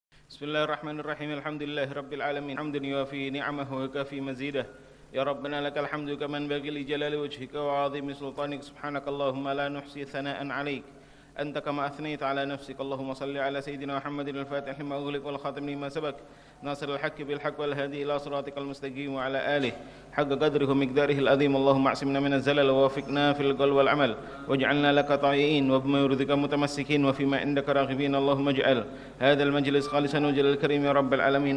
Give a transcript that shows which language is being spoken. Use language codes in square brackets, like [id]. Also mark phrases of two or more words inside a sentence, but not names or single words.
[ar] بسم الله الرحمن الرحيم الحمد لله رب العالمين حمدا يوافي نعمه ويكافئ مزيده. يا ربنا لك الحمد كما ينبغي لجلال وجهك وعظيم سلطانك. سبحانك اللهم لا نحصي ثناء عليك. أنت كما أثنيت على نفسك اللهم صل على سيدنا محمد الفاتح لما أغلق والخاتم لما سبق. ناصر الحق بالحق والهادي إلى صراطك المستقيم وعلى آله حق قدره ومقداره العظيم. اللهم اعصمنا من الزلل ووفقنا في القول والعمل واجعلنا لك طائعين وبما يرضيك متمسكين وفيما عندك راغبين. اللهم اجعل هذا المجلس خالصا لوجهك الكريم يا رب العالمين.